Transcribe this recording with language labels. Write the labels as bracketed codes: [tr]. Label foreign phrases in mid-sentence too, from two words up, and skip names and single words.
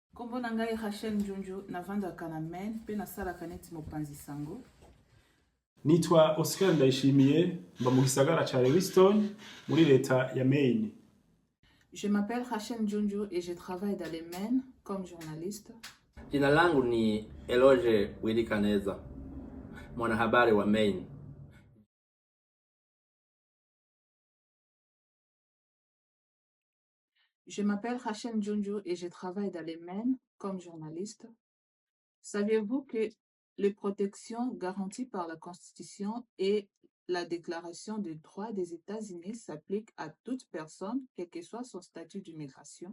[ln] Kombo nangai Rachel Njunju navandaka na Maine pe nasalaka neti mopanzi sango. [rn] Nitwa Oscar Ndayishimiye mba mu gisagara ca Lewiston muri leta ya Maine. [fr] Je m'appelle Rachel Njunju et je travaille dans les Maine comme journaliste. [sw] Jina langu ni Eloge Wilikaneza, mwanahabari wa Maine. [fr] Je m'appelle Rachel Njunju et je travaille dans les Maine comme journaliste. Saviez-vous que les protections garanties par la Constitution et la Déclaration des droits des États-Unis s'appliquent à toute personne, quel que soit son statut d'immigration?